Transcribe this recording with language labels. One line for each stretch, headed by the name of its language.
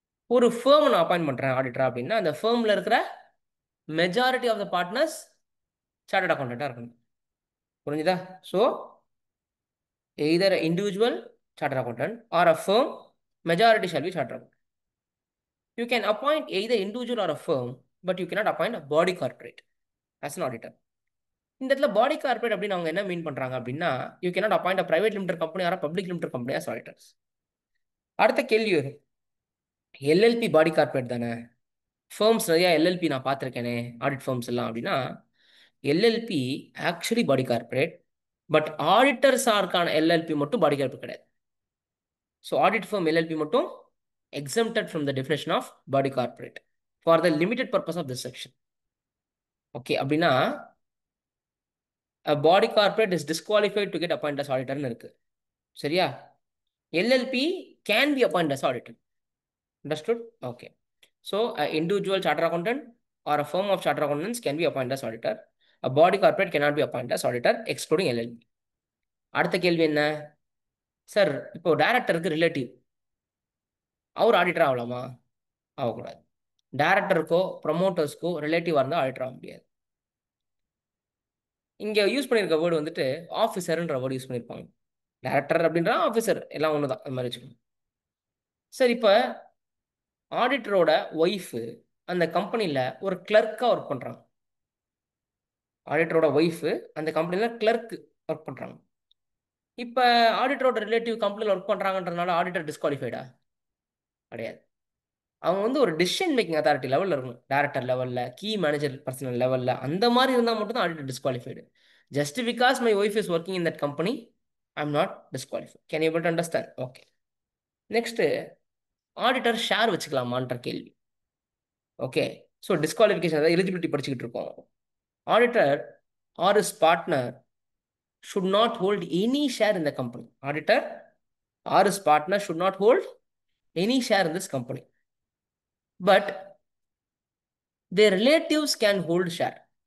Tamil: ஒரு ஃபேர்ம் நான் அப்பாயின்ட் பண்ணுறேன் ஆடிட்டரா அப்படின்னா அந்த ஃபேர்மில் இருக்கிற majority of the partners chartered அக்கௌண்டன்டாக இருக்கணும். புரிஞ்சுதா?
English: So either individual chartered accountant or a firm, majority shall be chartered accountant. You can appoint either individual or a firm, but you cannot appoint a body corporate as an auditor.
Tamil: இந்த இடத்துல பாடி corporate அப்படின்னு அவங்க என்ன மீன் பண்றாங்க அப்படின்னா,
English: You cannot appoint a private limited company or public limited company as auditors.
Tamil: அடுத்த கேள்வி வரும், எல்எல்பி பாடி கார்பரேட் தானே, ஃபேர்ம்ஸ் நிறையா எல்எல்பி நான் பார்த்துருக்கேனே ஆடிட் ஃபேர்ம்ஸ் எல்லாம் அப்படின்னா, LLB actually body corporate, but auditors ஆர்க்கான LLB மட்டும் பாடி கார்பரேட் கிடையாது.
English: So audit firm LLP மட்டும் exempted from the definition of body corporate for the limited purpose of this section. Okay, அப்படின்னா a body corporate is disqualified to get appointed as auditor
Tamil: ன்னு இருக்கு. சரியா?
English: LLP can be appointed as auditor. Understood? Okay. So an individual chartered accountant or a firm of chartered accountants can be appointed as auditor. A body corporate cannot be appointed as auditor excluding LLP.
Tamil: அடுத்த கேள்வி என்ன sir? இப்போ டைரக்டருக்கு relative, அவர் auditor ஆகலாமா? ஆகக்கூடாது. டைரக்டருக்கோ ப்ரமோட்டர்ஸ்க்கோ ரிலேட்டிவாக இருந்தால் auditor ஆக முடியாது. இங்கே யூஸ் பண்ணியிருக்க வேர்டு வந்துட்டு ஆஃபீஸர்ன்ற வேர்டு யூஸ் பண்ணியிருப்பாங்க. டைரக்டர் அப்படின்ற ஆஃபீஸர் எல்லாம் ஒன்று தான், அந்த மாதிரி வச்சுக்கணும். சரி, இப்போ ஆடிட்டரோட ஒய்ஃபு அந்த கம்பெனியில் ஒரு கிளர்க்காக ஒர்க் பண்ணுறாங்க. ஆடிட்டரோட ஒய்ஃபு அந்த கம்பெனியில் கிளர்க்கு ஒர்க் பண்ணுறாங்க. இப்போ ஆடிட்டரோட ரிலேட்டிவ் கம்பெனியில் ஒர்க் பண்ணுறாங்கன்றதுனால ஆடிட்டர் டிஸ்குவாலிஃபைடா? கிடையாது. அவங்க வந்து ஒரு டிசிஷன் மேக்கிங் அத்தாரிட்டி லெவலில் இருக்கணும், டைரக்டர் லெவலில், கீ மேனேஜர் பர்சனல் லெவலில், அந்த மாதிரி இருந்தால் மட்டும்தான் auditor disqualified.
English: Just because my wife is working in that company, I am not disqualified. Can you able to understand? Okay. Next
Tamil: auditor share வச்சுக்கலாமான்ற கேள்வி. Okay, so disqualification அதாவது eligibility படிச்சுக்கிட்டு இருக்கோம்.
English: Auditor or his partner should not hold any share in the company. Auditor or his partner should not hold any share in this company. But their relatives can hold share.